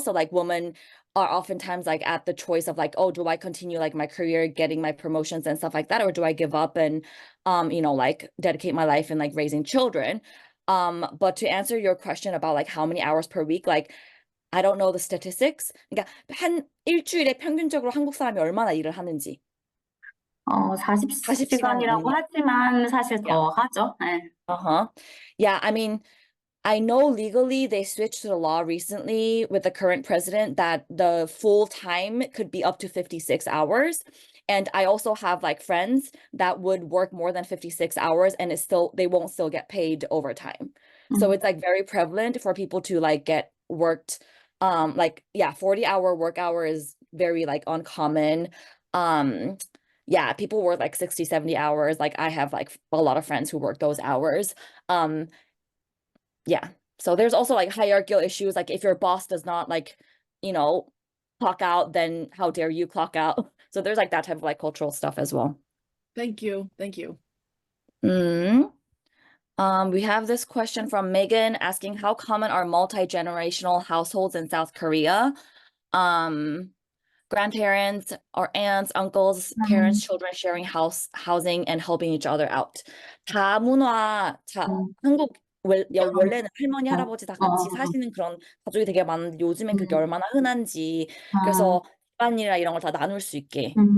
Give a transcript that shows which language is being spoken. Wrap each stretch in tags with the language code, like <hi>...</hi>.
<en>So like women are oftentimes like at the choice of like, oh, do I continue like my career, getting my promotions and stuff like that, or do I give up and like dedicate my life in like raising children? But to answer your question about like how many hours per week, like I don't know the statistics.</en> <ko>그러니까 한 일주일에 평균적으로 한국 사람이 얼마나 일을 하는지. 40시간이라고 하지만 사실 더 하죠. 네.</ko> <en>Yeah, I mean, I know legally they switched to the law recently with the current president that the full time could be up to 56 hours. And I also have like friends that would work more than 56 hours and they won't still get paid overtime. So it's like very prevalent for people to like get worked 40-hour work hour is very like uncommon. Yeah, people work like 60, 70 hours. Like I have like a lot of friends who work those hours. Yeah. So there's also like hierarchical issues. Like if your boss does not like, clock out, then how dare you clock out? So there's like that type of like cultural stuff as well. Thank you. We have this question from Megan asking, how common are multi-generational households in South Korea? Grandparents or aunts, uncles, parents, children sharing housing and helping each other out.</en> <ko>다문화, 한국 원래는 할머니, 할아버지 다 같이 사시는 그런 가족이 되게 많은데 요즘엔 그게 얼마나 흔한지. 그래서 집안일이나 이런 걸 다 나눌 수 있게.</ko>